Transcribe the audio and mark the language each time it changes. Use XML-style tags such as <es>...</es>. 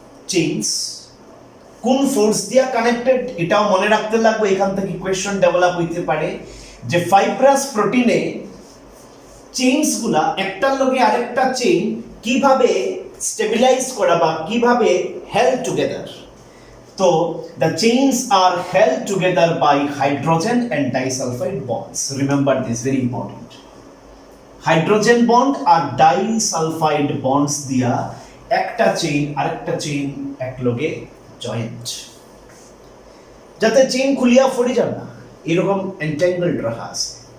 <bn>Chains কোন force দিয়া connected এটাও মনে রাখতে লাগবে, এখান থেকে কোয়েশ্চন ডেভেলপ হইতে পারে যে ফাইব্রাস প্রোটিনে চেইনসগুলা একটার লগে আরেকটা চেইন কিভাবে স্টেবিলাইজ করা বা কিভাবে হেল্ড টুগেদার।</bn> <en>তো the chains are held together by hydrogen and disulfide bonds. Remember this, very important.</en> <bn>Hydrogen bond আর disulfide bonds দিয়া একটা চেইন আরেকটা চেইন একলগে জয়েন্ট, যাতে চেইন খুলিয়া পড়ে যাবে না, এরকম এন্ট্যাঙ্গলড রাখা আছে।</bn>